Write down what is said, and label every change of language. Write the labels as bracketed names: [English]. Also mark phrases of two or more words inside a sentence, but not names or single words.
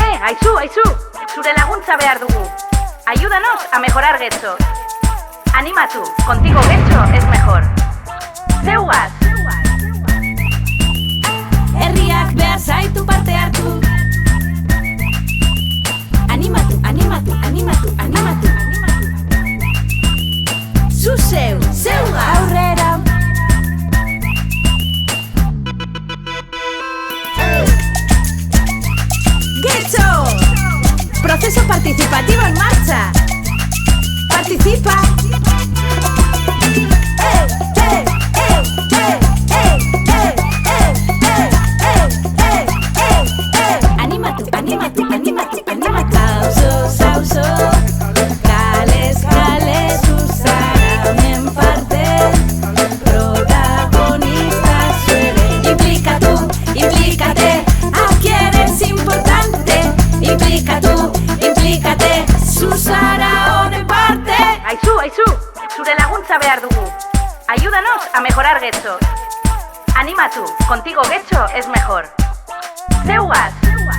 [Basque] Aizu, aizu, zure laguntza behar dugu. [Spanish] Ayúdanos a mejorar Getxo. [Basque] Animatu, [Spanish] contigo Getxo es mejor. [Basque] Zeuaz! Herriak behar zaitu parte hartu. Animatu, animatu, animatu, animatu. Zu zeu, zeuga aurrera. Getxo! [Spanish] Proceso participativo en marcha. Participa. [Basque] Animatu, animatu, animatu, animatu. Auzo, auzo, kales, kales, zu zara honen parte. Protagonista zuere. Implikatu, implikate, [Spanish] aquí eres importante. [Basque] Implikatu, implikate, zu zara honen parte. Aizu, aizu, zure laguntza behar dugu. [Spanish] Ayúdanos a mejorar Getxo. [Basque] Animatu, [Spanish] contigo Getxo es mejor. [Basque] Zeuaz!